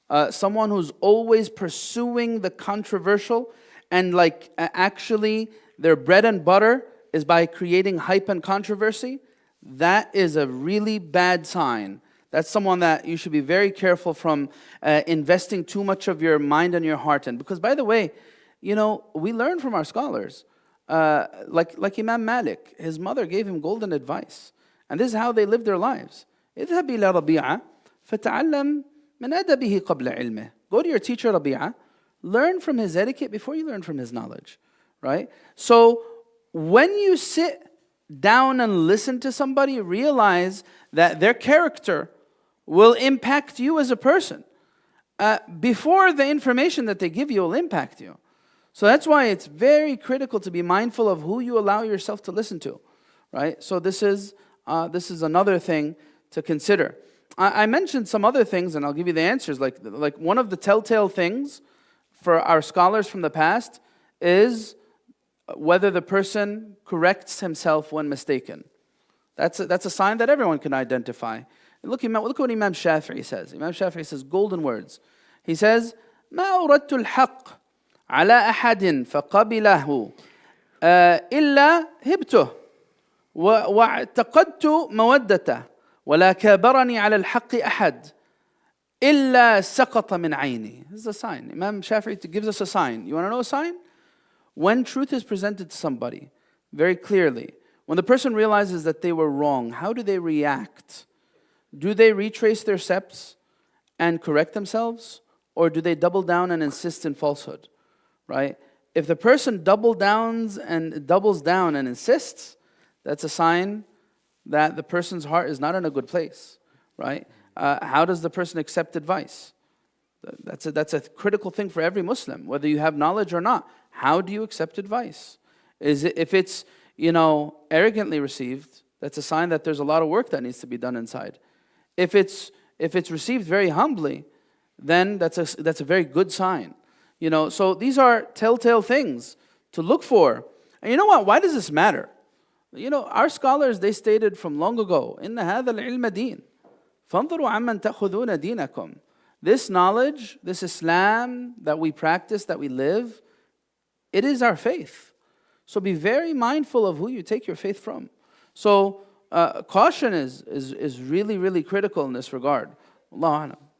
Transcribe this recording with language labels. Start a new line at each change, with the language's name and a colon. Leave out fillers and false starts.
English: Someone who's always pursuing the controversial and actually their bread and butter is by creating hype and controversy, that is a really bad sign. That's someone that you should be very careful from investing too much of your mind and your heart in. Because by the way, we learn from our scholars. Like Imam Malik, his mother gave him golden advice. And this is how they lived their lives.
Arabic: اذهب إلى ربيعة فتعلم من أدبه قبل علمه.
English: Go to your teacher Rabi'ah, learn from his etiquette before you learn from his knowledge, right? So when you sit down and listen to somebody, realize that their character will impact you as a person. Before the information that they give you will impact you. So that's why it's very critical to be mindful of who you allow yourself to listen to, right? So this is another thing to consider. I mentioned some other things, and I'll give you the answers. Like one of the telltale things for our scholars from the past is whether the person corrects himself when mistaken. That's a sign that everyone can identify. Look what Imam Shafi'i says. Imam Shafi'i says golden words. He says,
Arabic: ما أردت الحق على أحد فقبله إلا هبته واعتقدت مودته ولا كابرني على الحق أحد إلا سقط من عيني.
English: This is a sign. Imam Shafi'i gives us a sign. You want to know a sign? When truth is presented to somebody, very clearly, when the person realizes that they were wrong, how do they react? Do they retrace their steps and correct themselves? Or do they double down and insist in falsehood? Right? If the person doubles down and insists, that's a sign that the person's heart is not in a good place. Right? How does the person accept advice? That's a critical thing for every Muslim, whether you have knowledge or not. How do you accept advice? If it's arrogantly received, that's a sign that there's a lot of work that needs to be done inside. If it's received very humbly, then that's a very good sign. So these are telltale things to look for. And you know what? Why does this matter? Our scholars, they stated from long ago,
Arabic: إِنَّ هَذَا الْعِلْمَ دِينٌ فَانْظُرُوا عَمَّنْ تَأْخُذُونَ دِينَكُمْ.
English: This knowledge, this Islam that we practice, that we live, it is our faith. So be very mindful of who you take your faith from. So caution is really, really critical in this regard. Allahu A'lam.